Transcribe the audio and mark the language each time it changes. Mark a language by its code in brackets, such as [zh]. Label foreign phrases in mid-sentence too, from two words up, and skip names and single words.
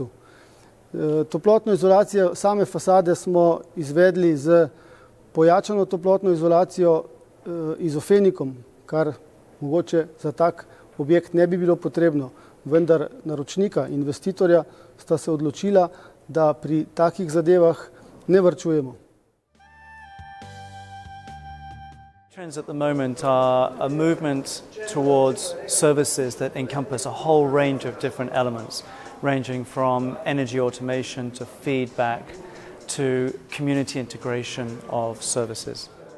[sl] Toplotno izolacijo same fasade smo izvedli z pojačano toplotno izolacijo izofenikom, kar mogoče za tak objekt ne bi bilo potrebno, vendar naročnika, investitorja sta se odločila, da pri takih zadevah ne varčujemo. [en] Trends at the moment are a movement towards services that encompass a whole range of different elements, ranging from energy automation to feedback to community integration of services.